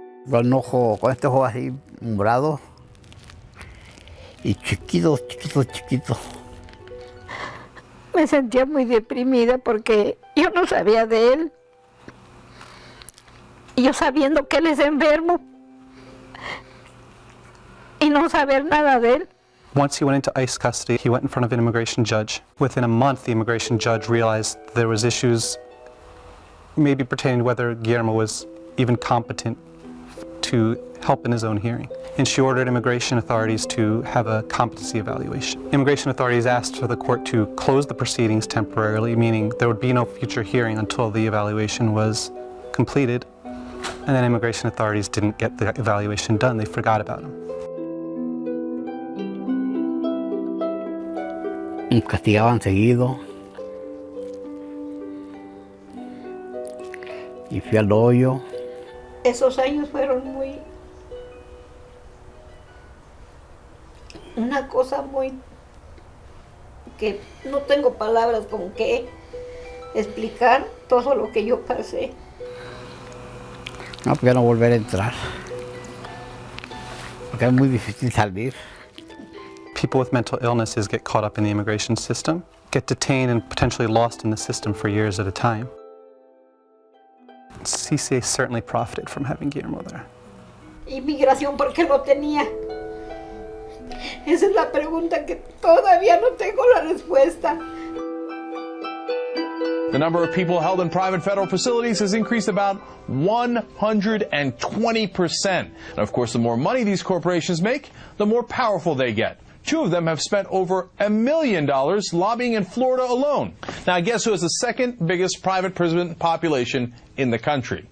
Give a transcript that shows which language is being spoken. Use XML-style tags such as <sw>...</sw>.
<es>Con un ojo, con este ojo así morado y chiquito. Me sentía muy deprimida porque yo no sabía de él. Y yo sabiendo que él es enfermo y no saber nada de él.</es> <en>Once he went into ICE custody, he went in front of an immigration judge. Within a month, the immigration judge realized there was issues maybe pertaining to whether Guillermo was even competent to help in his own hearing. And she ordered immigration authorities to have a competency evaluation. Immigration authorities asked for the court to close the proceedings temporarily, meaning there would be no future hearing until the evaluation was completed. And then immigration authorities didn't get the evaluation done. They forgot about him.</en> <es>Me castigaban seguido. Y fui al hoyo. Esos años fueron una cosa muy que no tengo palabras con que explicar todo lo que yo pasé. No, pues ya no volver a entrar, porque es muy difícil salir.</es> <en>People with mental illnesses get caught up in the immigration system, get detained and potentially lost in the system for years at a time. CCA certainly profited from having Guillermo there.</en> <es>Inmigración, ¿por qué lo tenía? Esa es la pregunta que todavía no tengo la respuesta.</es> <en>The number of people held in private federal facilities has increased about 120%. And of course, the more money these corporations make, the more powerful they get. Two of them have spent over $1 million lobbying in Florida alone. Now, guess who has the second biggest private prison population in the country?</en>